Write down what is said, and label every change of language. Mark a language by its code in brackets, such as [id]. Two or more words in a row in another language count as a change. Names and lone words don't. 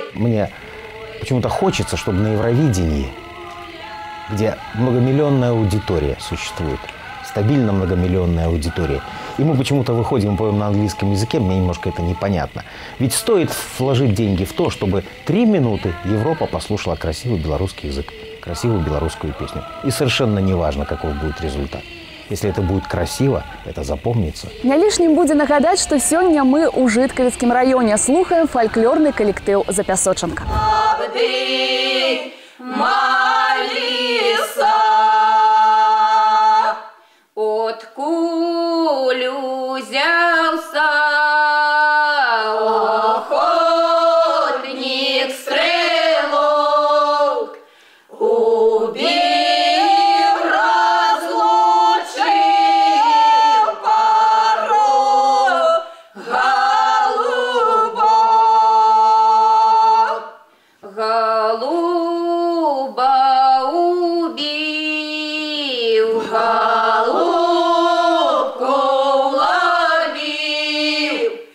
[ru] Мне почему-то хочется, чтобы на Евровидении, где многомиллионная аудитория существует, стабильно многомиллионная аудитория, и мы почему-то выходим и поем на английском языке, мне немножко это непонятно. Ведь стоит вложить деньги в то, чтобы 3 минуты Европа послушала красивый белорусский язык, красивую белорусскую песню. И совершенно не важно, каков будет результат. Если это будет красиво, это запомнится. [be] Не лишнім будзе нагадаць, што сёння мы ў Жыткавіцкім раёне слухаем фальклорны калектыў «Запясочанка». Абды маліса, Откуль узяўся [ru] охотник стрелок, убил, разлучил пару голуба убил, голубку уловил,